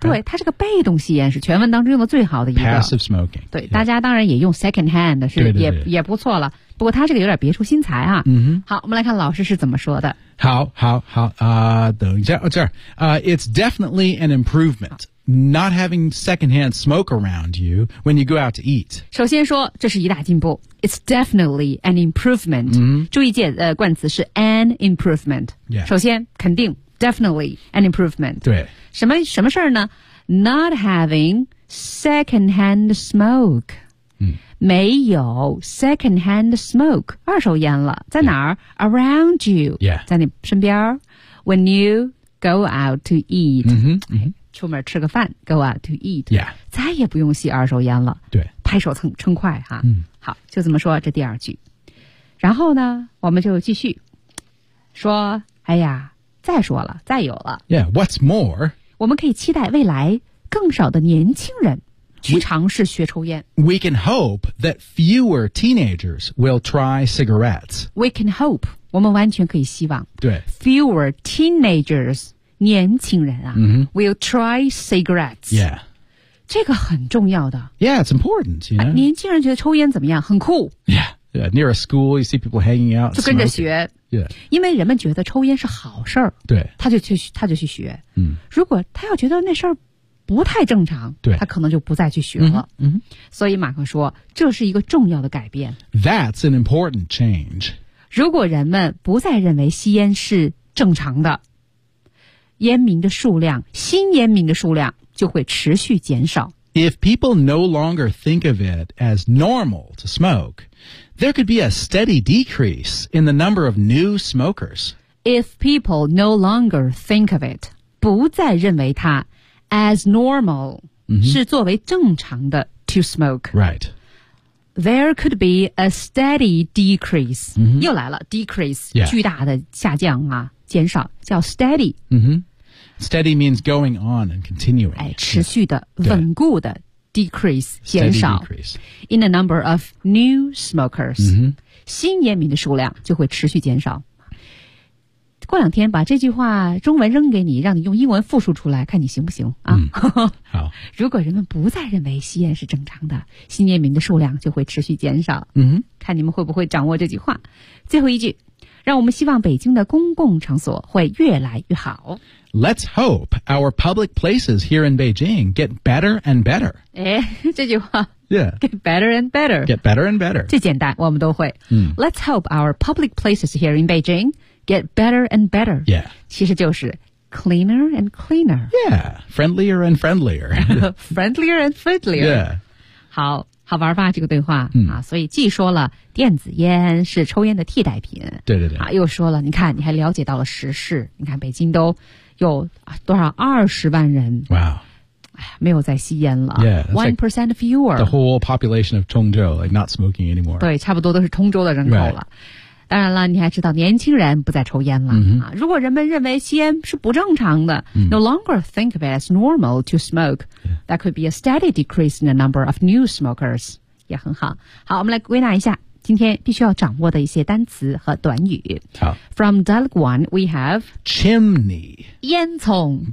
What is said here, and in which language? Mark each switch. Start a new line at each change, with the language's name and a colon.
Chinese: 对它这个被动吸烟是全文当中用的最好的一个
English: passive smoking
Chinese: 对、yeah. 大家当然也用 secondhand 是也不错了不过它这个有点别出心裁啊、 mm-hmm. 好我们来看老师是怎么说的好等一下、
English: oh,
Chinese: 这儿、
English: It's definitely an improvement not having secondhand smoke around you when you go out to eat
Chinese: 首先说这是一大进步
English: It's definitely an improvement、 mm-hmm.
Chinese: 注意键冠词是 an improvement、
English: yeah.
Chinese: 首先肯定
English: definitely an improvement
Chinese: 对什么事儿呢
English: not having secondhand smoke、 mm-hmm.
Chinese: 没有 secondhand smoke 二手烟了在哪儿、yeah.
English: around you、 yeah.
Chinese: 在你身边
English: when you go out to eat、 mm-hmm. Mm-hmm.
Chinese: 出门吃个饭
English: go out to eat、 yeah.
Chinese: 再也不用吸二手烟了对拍手称快哈、嗯、好就这么说这第二句然后呢我们就继续说哎呀再说了再有了
English: yeah what's more
Chinese: 我们可以期待未来更少的年轻人去尝试学抽烟
English: we can hope that fewer teenagers will try cigarettes we can hope
Chinese: 我们完全可以希望对
English: fewer teenagers
Chinese: 年轻人啊、
English: mm-hmm. will try cigarettes. Yeah.
Chinese: 这个很重要的。
English: Yeah, it's important, you know.、
Chinese: 啊、年轻人觉得抽烟怎么样很酷。
English: Yeah, yeah, near a school, you see people hanging out.
Chinese: 就跟着学。
English: Yeah.
Chinese: 因为人们觉得抽烟是好事儿。对。他就去学。嗯。如果他要觉得那事儿不太正常对。他可能就不再去学了。嗯、mm-hmm.。所以马克说这是一个重要的改变。
English: That's an important change.
Chinese: 如果人们不再认为吸烟是正常的。烟民的数量，新烟民的数量就会持续减少。
English: If people no longer think of it as normal to smoke, there could be a steady decrease in the number of new smokers. If people no longer think of it,
Chinese: 不再认为它
English: as normal,、 mm-hmm.
Chinese: 是作为正常的
English: to smoke. Right. There could be a steady decrease.、 Mm-hmm.
Chinese: 又来了 ,decrease,、
English: yeah.
Chinese: 巨大的下降啊。减少叫 steady、
English: mm-hmm. steady means going on and continuing、
Chinese: 哎、持续的、yeah. 稳固的 decrease 减少
English: decrease. in the number of new smokers、 mm-hmm.
Chinese: 新烟民的数量就会持续减少过两天把这句话中文扔给你让你用英文复述出来看你行不行、啊 mm. 好如果人们不再认为吸烟是正常的新烟民的数量就会持续减少、 mm-hmm. 看你们会不会掌握这句话最后一句让我们希望北京的公共场所会越来越好。
English: Let's hope our public places here in Beijing get better and better.
Chinese: 哎，这句话。
English: Yeah. Get better and better. Get better and better.
Chinese: 最简单，我们都会。嗯。
English: Let's hope our public places here in Beijing get better and better. Yeah.
Chinese: 其实就是
English: cleaner and cleaner. Yeah. Friendlier and friendlier. friendlier and friendlier. Yeah.
Chinese: 好。好玩吧这个对话、嗯、啊，所以既说了电子烟是抽烟的替代品，对对对，啊，又说了，你看你还了解到了时事，你看北京都有多少20万人，哇，哎呀，没有再吸烟了，1%
English: fewer， the whole population of 通州 like not smoking anymore，
Chinese: 对，差不多都是通州的人口了。
English: Right.
Chinese: 当然了，你还知道年轻人不再抽烟了、 mm-hmm. 啊、如果人们认为吸烟是不正常的、 mm-hmm.
English: No longer think of it as normal to smoke、 yeah. That could be a steady decrease in the number of new smokers
Chinese: 也很好好我们来归纳一下今天必须要掌握的一些单词和短语好
English: From dialogue one we have Chimney
Chinese: 烟囱